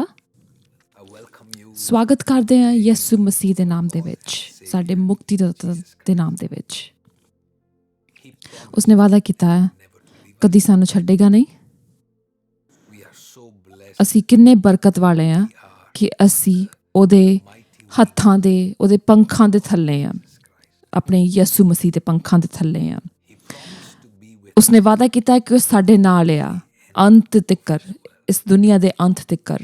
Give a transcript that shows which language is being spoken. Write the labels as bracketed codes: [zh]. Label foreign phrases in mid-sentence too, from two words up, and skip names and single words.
[en] I welcome you [pa] ਸਵਾਗਤ ਕਰਦੇ ਹਾਂ ਯਿਸੂ ਮਸੀਹ ਦੇ ਨਾਮ ਦੇ ਵਿੱਚ, ਸਾਡੇ ਮੁਕਤੀਦਾਤਾ ਦੇ ਨਾਮ ਦੇ ਵਿੱਚ। ਉਸਨੇ ਵਾਅਦਾ ਕੀਤਾ ਹੈ ਕਦੀ ਸਾਨੂੰ ਛੱਡੇਗਾ ਨਹੀਂ। [en] We are so blessed. [pa] ਅਸੀਂ ਕਿੰਨੇ ਬਰਕਤ ਵਾਲੇ ਹਾਂ ਕਿ ਅਸੀਂ ਉਹਦੇ ਹੱਥਾਂ ਦੇ, ਉਹਦੇ ਪੰਖਾਂ ਦੇ ਥੱਲੇ ਹਾਂ, ਆਪਣੇ ਯਿਸੂ ਮਸੀਹ ਦੇ ਪੰਖਾਂ ਦੇ ਥੱਲੇ ਹਾਂ। ਉਸਨੇ ਵਾਅਦਾ ਕੀਤਾ ਹੈ ਕਿ ਉਹ ਸਾਡੇ ਨਾਲ ਆ ਅੰਤ ਤੱਕਰ, ਇਸ ਦੁਨੀਆ ਦੇ ਅੰਤ ਤੱਕਰ।